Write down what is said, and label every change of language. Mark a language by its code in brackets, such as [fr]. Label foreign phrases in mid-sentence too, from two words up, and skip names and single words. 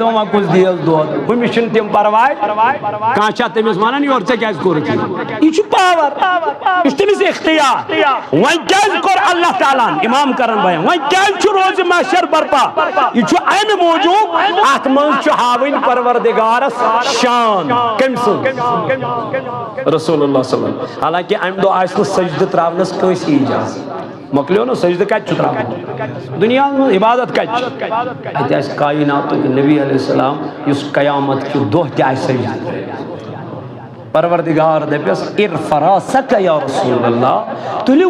[ks] دپان وۄنۍ کُس دی حظ دۄد ہُمِس چھِنہٕ تِم پرواے کانٛہہ چھا تٔمِس ونان یورٕ ژےٚ کیٛازِ کوٚرُتھ یہِ چھُ پاور یہِ چھُ تٔمِس اختیار وۄنۍ کیٛازِ کوٚر [ar] اللہ تعالیٰ [ks] ہن امام کران بیان وۄنۍ کیٛازِ چھُ روزِ محشر برپا یہِ چھُ امہِ موٗجوٗب اتھ منٛز چھُ ہاوٕنۍ پروردگارس شان کٔمۍ سٕنٛز [ar] رسول اللہ صلی اللہ علیہ وسلم [ks] حالانکہ امہِ دۄہ آسہِ نہٕ سجدٕ تراونس کٲنٛسہِ اجازت مۄکلیو نا سجدٕ کتہِ چھُ تراوُن دُنیاہس منٛز عبادت کتہِ چھِ اتہِ آسہِ کایناتُک نبی [ar] علیہ السلام [ks] یُس قیامت کہِ دۄہ تہِ آسہِ سجدٕ پروردگار دپیس [ar] ارفع راسک یا رسول اللہ [ks] تُلِو